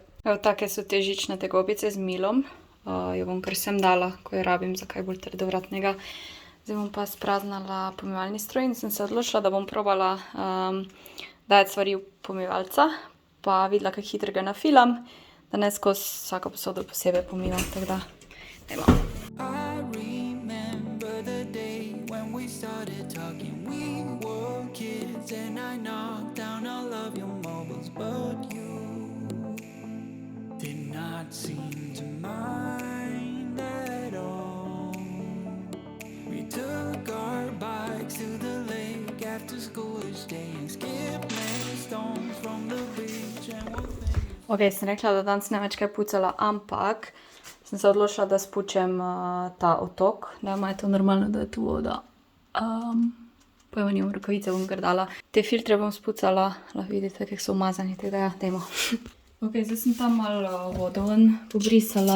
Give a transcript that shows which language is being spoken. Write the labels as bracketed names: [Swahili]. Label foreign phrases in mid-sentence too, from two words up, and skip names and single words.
[Slovenian] Evo, take so te žičnate gobice z milom. Jo bom kar sem dala, ko jo rabim za kaj bolj trdovratnega. Zdaj bom pa spraznala pomivalni stroj in sem se odločila, da bom probala dajati stvari v pomivalca, pa videla, kako hitro ga nafilam, da ne skozi vsako posodo posebej pomivam, tako da dajmo. [English] I remember the day when we started talking. We were kids and I knocked down all of your marbles, but you not seem to mind at all. We took our bikes to the lake after school each day and skipped many stones from the beach and we'll think. [Slovenian] Ok, sem rekla, da danes ne več kaj pucala, ampak sem se odločila, da spučem ta otok, da ima to normalno, da je tu voda. Pojma nimam, rokavice bom kar dala. Te filtre bom spucala, lahko vidite, kako so umazani, tako da ja, dajmo. Ok, zdaj sem tam malo vodo ven pobrisala.